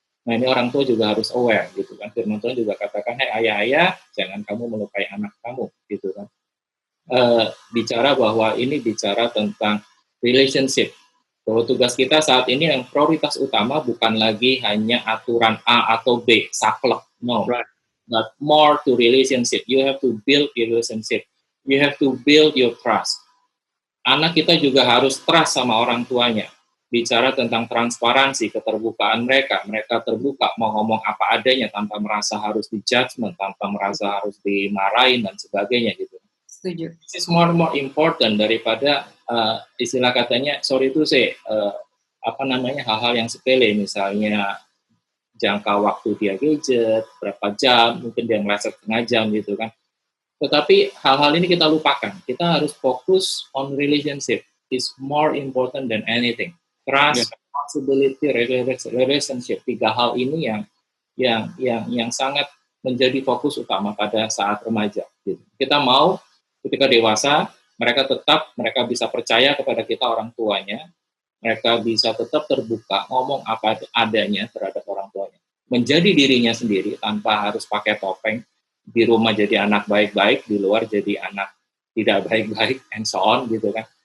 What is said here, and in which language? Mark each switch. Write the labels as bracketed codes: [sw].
[id] Nah ini orang tua juga harus aware gitu kan. Firman Tuhan juga katakan, hey ayah-ayah, jangan kamu melukai anak kamu gitu kan. Bicara bahwa ini bicara tentang relationship. Bahwa tugas kita saat ini yang prioritas utama bukan lagi hanya aturan A atau B, saklek. [en] No, right. But more to relationship. You have to build your relationship. You have to build your trust. [id] Anak kita juga harus trust sama orang tuanya. Bicara tentang transparansi, keterbukaan mereka terbuka, mau ngomong apa adanya tanpa merasa harus di-judgment, tanpa merasa harus dimarahin dan sebagainya gitu. Setuju. [en] This is more important [id] daripada istilah katanya, [en] sorry to say, [id] hal-hal yang sepele, misalnya jangka waktu dia gadget, berapa jam, mungkin dia ngerasa setengah jam gitu kan. Tetapi hal-hal ini kita lupakan. Kita harus fokus on relationship. [en] It's more important than anything. [id] Trust, responsibility, relationship, 3 hal ini yang sangat menjadi fokus utama pada saat remaja. Gitu. Kita mau ketika dewasa mereka bisa percaya kepada kita orang tuanya, mereka bisa tetap terbuka ngomong apa adanya terhadap orang tuanya, menjadi dirinya sendiri tanpa harus pakai topeng, di rumah jadi anak baik-baik, di luar jadi anak tidak baik-baik, [en] and so on [id] gitu kan.